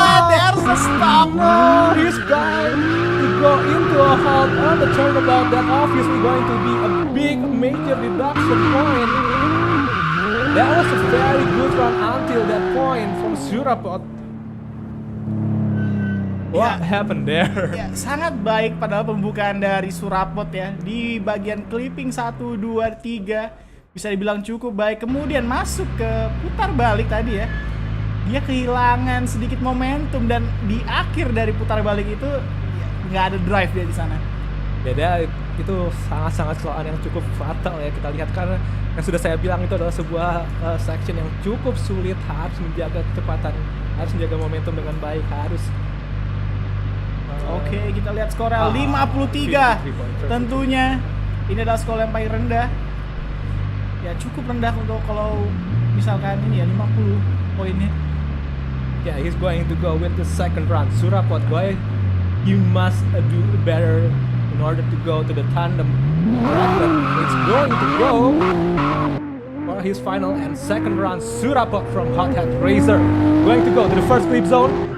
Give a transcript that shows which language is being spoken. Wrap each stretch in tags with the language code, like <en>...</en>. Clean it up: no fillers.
<en>There's a stop. He's going to go into a halt on the turnabout. That obviously going to be a big major deduction point. That was a very good run until that point from Surapot. What happened there?</en> <id>Ya, sangat baik padahal pembukaan dari Surapot ya. Di bagian clipping 1, 2, 3 bisa dibilang cukup baik. Kemudian masuk ke putar balik tadi ya. Dia kehilangan sedikit momentum, dan di akhir dari putar balik itu nggak ada drive dia di sana. Beda, itu sangat-sangat kesalahan yang cukup fatal ya kita lihat, karena yang sudah saya bilang itu adalah sebuah section yang cukup sulit, harus menjaga kecepatan, harus menjaga momentum dengan baik, harus. Oke, kita lihat skornya 53. Tentunya ini adalah skor yang paling rendah. Ya cukup rendah untuk kalau misalkan ini ya 50 poinnya.</id> <en>Yeah, he's going to go with the second run. Surapot, boy, you must do better in order to go to the tandem. It's going to go for his final and second run. Surapot from Hot Hat Racer going to go to the first clip zone.</en>